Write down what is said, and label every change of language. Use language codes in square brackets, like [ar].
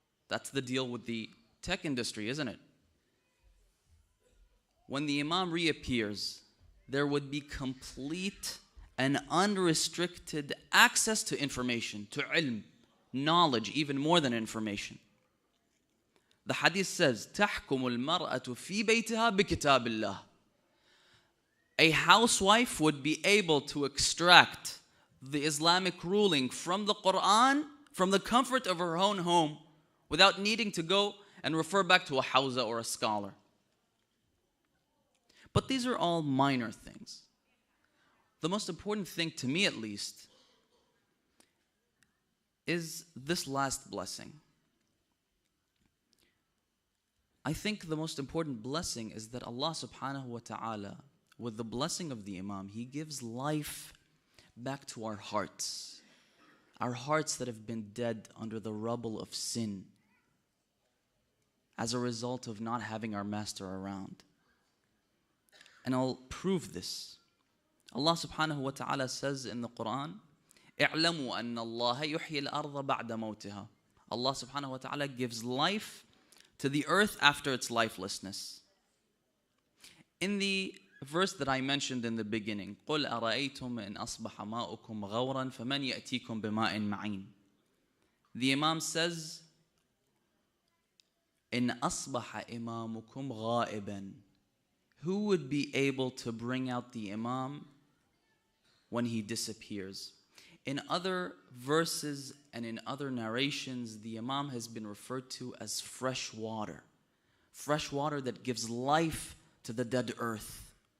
[en] That's the deal with the tech industry, isn't it? When the Imam reappears, there would be complete and unrestricted access to information, to ilm, knowledge, even more than information. The hadith says, [ar] تَحْكُمُ الْمَرْأَةُ فِي بَيْتِهَا بِكِتَابِ اللَّهِ. [en] A housewife would be able to extract the Islamic ruling from the Quran, from the comfort of her own home, without needing to go and refer back to a hawza or a scholar. But these are all minor things. The most important thing, to me at least, is this last blessing. I think the most important blessing is that Allah subhanahu wa ta'ala, with the blessing of the Imam, He gives life back to our hearts that have been dead under the rubble of sin as a result of not having our master around. And I'll prove this. Allah subhanahu wa ta'ala says in the Quran, [ar] اعلموا أن الله يحيي الأرض بعد موتها. [en] Allah subhanahu wa ta'ala gives life to the earth after its lifelessness. In the verse that I mentioned in the beginning, [ar] قُلْ أَرَأَيْتُمْ إِنْ أَصْبَحَ مَاؤُكُمْ غَوْرًا فَمَنْ يَأْتِيكُمْ بِمَاءٍ مَعِينٍ. [en] The Imam says, [ar] إِنْ أَصْبَحَ إِمَامُكُمْ غَائِبًا. [en] Who would be able to bring out the Imam when he disappears? In other verses and in other narrations, the Imam has been referred to as fresh water that gives life to the dead earth.